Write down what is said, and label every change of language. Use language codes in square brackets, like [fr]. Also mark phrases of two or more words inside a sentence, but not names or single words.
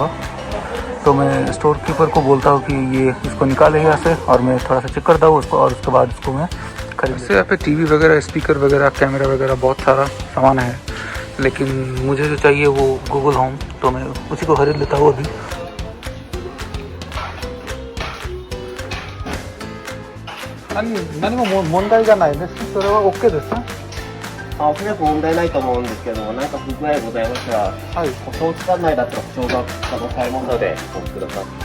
[hi] तो मैं स्टोर कीपर को बोलता हूँ कि ये इसको निकाले यहाँ से, और मैं थोड़ा सा चेक करता हूँ उसको, और उसके बाद इसको मैं खरीद से। यहाँ पे टीवी वगैरह, स्पीकर वगैरह, कैमरा वगैरह बहुत सारा सामान है। लेकिन मुझे जो चाहिए वो गूगल होम, तो मैं उसी को खरीद लेता हूँ अभी। [ja] 何も問題がないです。それは OK ですか？おそらく問題ないと思うんですけども、何か不具合ございましたら、はい。保証期間内だったら保証が可能されますので、お待ちください。